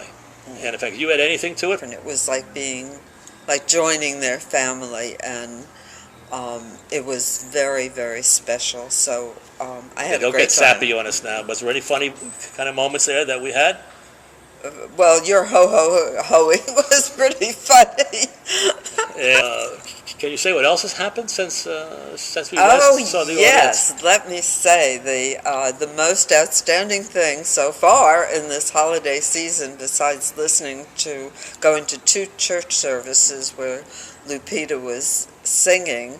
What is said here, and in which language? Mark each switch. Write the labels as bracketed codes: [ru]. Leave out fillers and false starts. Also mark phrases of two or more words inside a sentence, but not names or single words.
[en] And in fact, you had anything to it? And it was like joining their family, and it was very, very special. So I had a great time. Don't get sappy on us now. Was there any funny kind of moments there that we had? Well, your ho-ho-hoing was pretty funny. Can you say what else has happened since we last saw the yes. audience? Let me say the most outstanding thing so far in this holiday season, besides going to 2 church services where Lupita was singing.